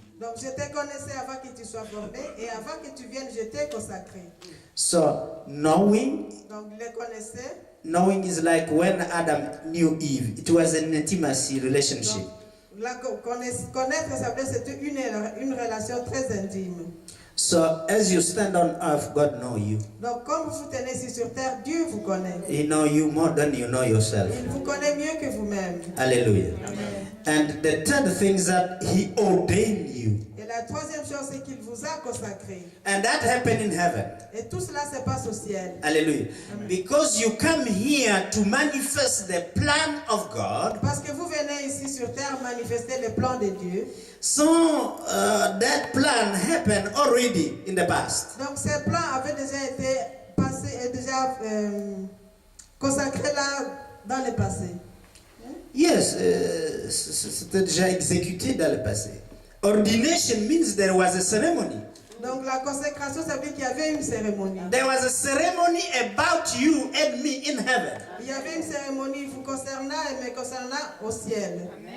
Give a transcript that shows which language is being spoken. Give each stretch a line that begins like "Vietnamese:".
French: Donc je te connaissais avant que tu sois formé et avant que tu viennes, je t'ai consacré.
English: So knowing
French: Donc les connaissait.
English: Knowing is like when Adam knew Eve. It was an intimacy relationship.
French: Donc, connaître, ça veut dire c'était une relation très intime.
English: So as you stand on earth, God knows you.
French: Donc comme vous tenez ici sur terre, Dieu vous connaît.
English: He knows you more than you know yourself.
French: Il vous connaît mieux que vous-même.
English: Hallelujah. And the third thing is that He ordained you.
French: Et la troisième chose, c'est qu'il vous a consacré.
English: And that happened in heaven.
French: Et tout cela se passe au ciel.
English: Hallelujah. Because you come here to manifest the plan of God.
French: Parce que vous venez ici sur terre manifester le plan de Dieu.
English: So that plan happened already in the past.
French: Donc ces plans avaient déjà été passés et déjà consacrés là dans le passé. Yes, c'était déjà exécuté dans le passé.
English: Ordination means there was a ceremony.
French: Donc la consécration, ça veut dire qu'il y avait une cérémonie.
English: There was a ceremony about you and me in heaven.
French: Il y avait une cérémonie vous concernant et me concernant au ciel.